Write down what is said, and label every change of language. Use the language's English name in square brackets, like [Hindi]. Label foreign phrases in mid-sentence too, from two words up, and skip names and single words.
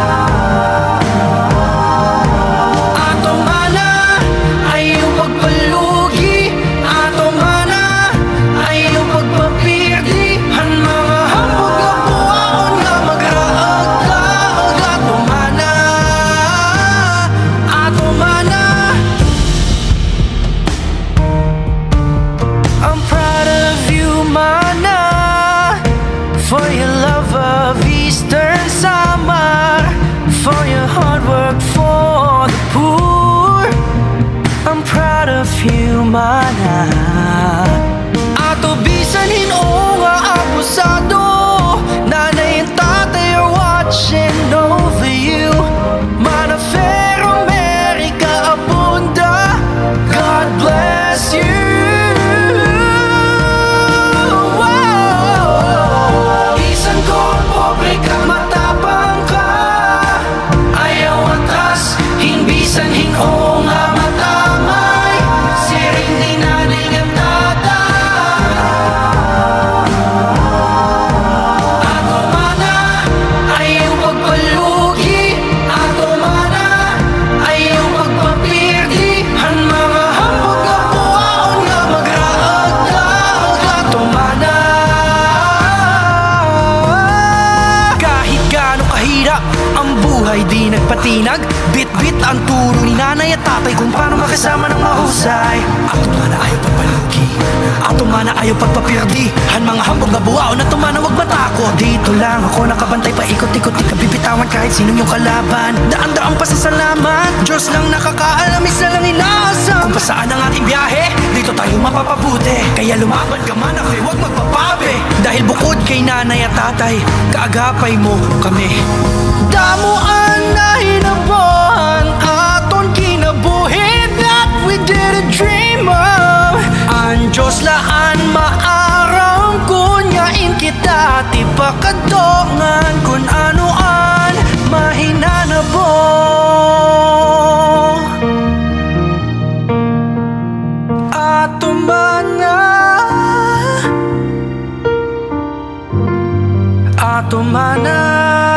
[Waray] Ato mana, ayaw pagpalugi, ato mana, ayaw pagpapirdi, han mga hambog nga buwaon nga magraag-laag. Ato mana, ato mana. [English] I'm proud of you, mana, for your love of Eastern summer, for your hard work for the poor. I'm proud of you, mana. [Waray] Ato bisan hinoo nga abusado, [English] nanay and tatay are watching over you. Mana fair America abunda, God bless you. [Waray] Bisan ko pobre ka, matapang ka, ayaw atras, hinbisan hinoo nga matamay, siring ni nanay ngan tatay. Ato mana, ayaw pagpalugi, ato mana, ayaw pagpapirdi, han mga hambog nga buwaon nga magraag-laag. Ato mana. [Filipino] Kahit gaano kahirap ang buhay, di nagpatinag, bit-bit ang turo ni nanay at tatay kung paano makasama ng mahusay. [Waray] Ato mana ayaw pagpalugi, ato mana ayaw pagpapirdi, han mga hambog na buwaon, ato mana [Filipino] wag matakot. Dito lang ako nakabantay, paikot-ikot, di ka bibitawan kahit sinong yung kalaban. Daan-daan pa sa salamat, Diyos lang nakakaalam, isa lang inaasam kung pasaan ang ating biyahe, dito tayo mapapabuti. Kaya lumaban ka man, huwag magpapabe, dahil bukod kay nanay at tatay, kaagapay mo kami. [Waray] Damuan na hinabuhan aton kinabuhi [English] that we didn't dream of. [Waray] Ang Diyos laan maarang kunyain kita, ti pakadongan kun anuan mahinanabo. Ato mana, ato mana.